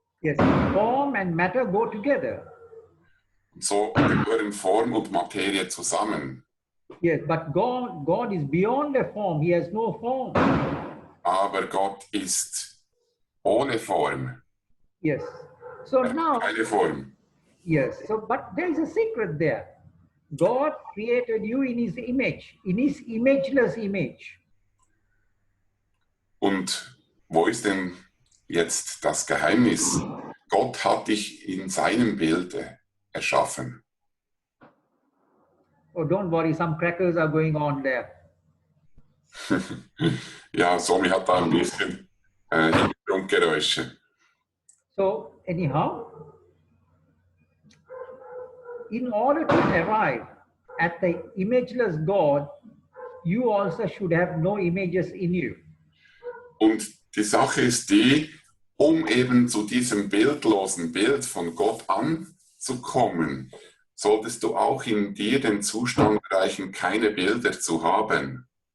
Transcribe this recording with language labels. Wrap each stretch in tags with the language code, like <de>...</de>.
<en>Yes, form and matter go together.</en> <de>Und so gehören Form und Materie zusammen.</de> <en>Yes, but God is beyond the form. He has no form.</en> <de>Aber Gott ist ohne Form.</de> <en>Yes. So</en> <de>Er hat</de> <en>now,</en> <de>keine Form.</de> <en>yes. So, but there is a secret there. God created you in His image, in His imageless image.</en> <de>Und wo ist denn jetzt das Geheimnis? Gott hat dich in seinem Bilde erschaffen.</de> <en>Oh, don't worry, some crackers are going on there.</en> <de>Ja, Swami hat da ein bisschen Hintergrundgeräusche.</de> <en>So, anyhow, in order to arrive at the imageless God, you also should have no images in you.</en> <de>Und die Sache ist die, um eben zu diesem bildlosen Bild von Gott anzukommen, solltest du auch in dir den Zustand erreichen, keine Bilder zu haben.</de>